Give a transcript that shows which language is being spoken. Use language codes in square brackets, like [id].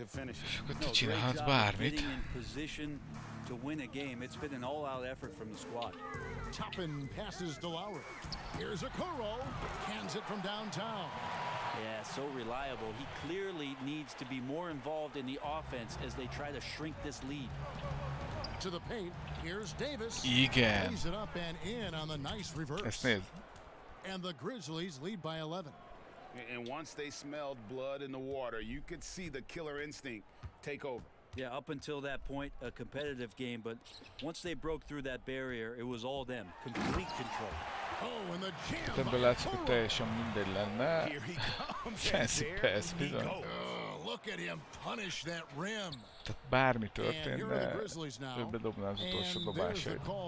[hu] És akkor te csinálhatsz bármit. [en] To win a game, it's been an all-out effort from the squad. Toppin passes to Lowry. Here's a Kuro. Cans it from downtown. Yeah, so reliable. He clearly needs to be more involved in the offense as they try to shrink this lead. To the paint, here's Davis. [hu] Igen. [en] Lays it up and in on the nice reverse. [hu] Ezt nézd. [en] And the Grizzlies lead by 11. And once they smelled blood in the water, you could see the killer instinct take over. Yeah, up until that point, a competitive game, but once they broke through that barrier, it was all them. Complete control. Oh, and the jam. [hu] Ebből látszik, hogy teljesen mindegy lenne. [en] Fancy pass, [hu] bizony. [en] Look at him punish that rim. [hu] Tehát bármi történne, ő bedobná az utolsó dobásait.